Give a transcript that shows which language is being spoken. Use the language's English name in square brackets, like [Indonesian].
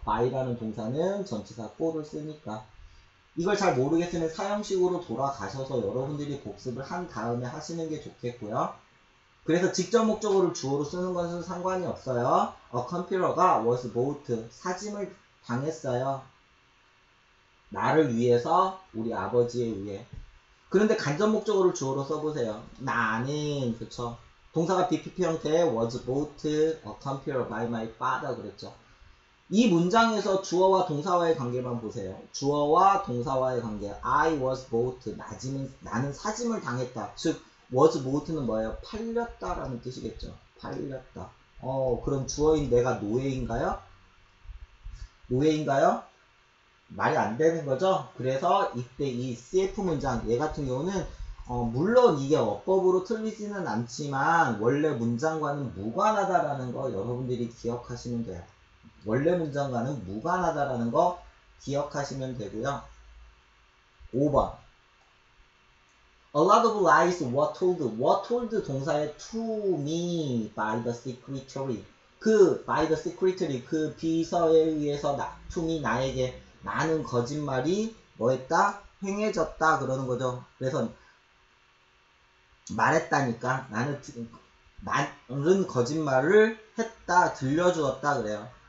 [Korean] by라는 동사는 전치사 for를 쓰니까. 이걸 잘 모르겠으면 사형식으로 돌아가셔서 여러분들이 복습을 한 다음에 하시는 게 좋겠고요. 그래서 직접 목적어를 주어로 쓰는 것은 상관이 없어요. 컴퓨터가 [English] was bought [Korean] 사짐을 당했어요. 나를 위해서 우리 아버지에 의해. 그런데 간접 목적어를 주어로 써보세요. 나는 그쵸. 동사가 BPP 형태의 [English] was bought a computer by my father [Korean] 그랬죠. 이 문장에서 주어와 동사와의 관계만 보세요. 주어와 동사와의 관계. [English] I was bought. [Korean] 나는 사짐을 당했다. 즉 was bought는 뭐예요? 팔렸다라는 뜻이겠죠. 팔렸다. 그럼 주어인 내가 노예인가요? 노예인가요? 말이 안 되는 거죠. 그래서 이때 이 CF 문장 얘 같은 경우는 물론 이게 어법으로 틀리지는 않지만 원래 문장과는 무관하다라는 거 여러분들이 기억하시면 돼요. 원래 문장과는 무관하다라는 거 기억하시면 되고요. 5번 [English] A lot of lies were told. were told [Korean] 동사의 [English] to me by the secretary. by the secretary [Korean] 그 비서에 의해서 [English] to me [Korean] 나에게 많은 거짓말이 뭐했다? 행해졌다 그러는 거죠. 그래서 말했다니까 나는 많은 거짓말을 했다 들려주었다 그래요.